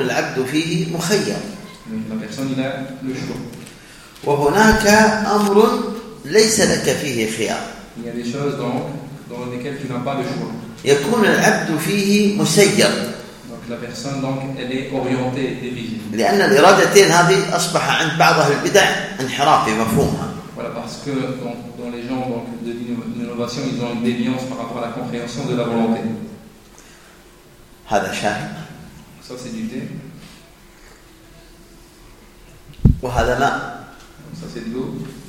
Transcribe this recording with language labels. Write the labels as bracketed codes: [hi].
[fr] la personne, il a le choix. Il y a des choses donc. Dans lesquels tu n'as pas le choix. [ar] يكون العبد فيه مسير. [fr] Donc la personne donc elle est orientée et dirigée. [ar] لأن الإرادتين هذه أصبح عند بعض البدع انحراف في مفهومها. [fr] Voilà parce que dans les gens donc de l'innovation ils ont une déviance par rapport à la compréhension de la volonté. [ar] هذا شاهد. [fr] Ça c'est du thé. [ar] وهذا ماء. [fr] Ça c'est de l'eau.